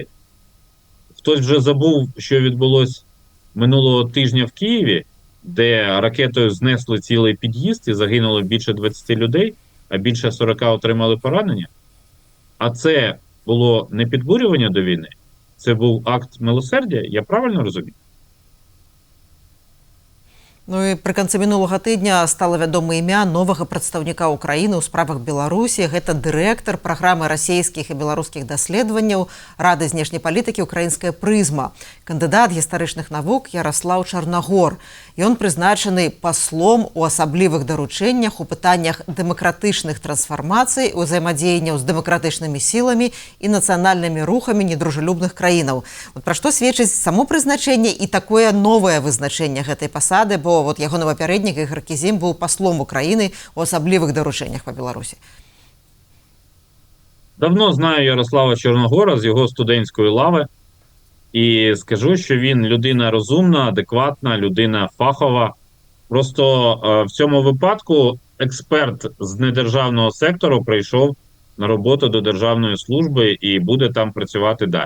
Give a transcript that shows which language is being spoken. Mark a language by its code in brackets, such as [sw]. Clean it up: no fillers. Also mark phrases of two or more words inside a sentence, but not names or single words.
[uk] Хтось вже забув, що відбулося минулого тижня в Києві, де ракетою знесли цілий під'їзд і загинуло більше 20 людей, а більше 40 отримали поранення? А це було не підбурювання до війни? Це був акт милосердя? Я правильно розумію? [be] Ну і пры канцы мінулага тыдня стала вядома імя новага прадстаўніка Украіны ў справах Беларусі. Гэта дырэктар праграмы расійскіх і беларускіх даследаванняў Рады знешняй палітыкі «Украінская прызма», кандыдат гістарычных навук Ярослаў Чарнагор. Ён прызначаны паслом у асаблівых даручэннях у пытаннях дэмакратычных трансфармацый, узаемадзеянняў з дэмакратычнымі сіламі і нацыянальнымі рухамі недружелюбных краінаў. Пра што сведчыць само прызначэнне і такое новае вызначэнне гэтай пасады, бо ягоны папярэднік Ігор Кізім быў паслом Украіны у асаблівых даручэннях па Беларусі. [uk] Давно знаю Ярослава Чорногора з його студентської лави. І скажу, що він людина розумна, адекватна, людина фахова. Просто в цьому випадку експерт з недержавного сектору прийшов на роботу до державної служби і буде там працювати далі.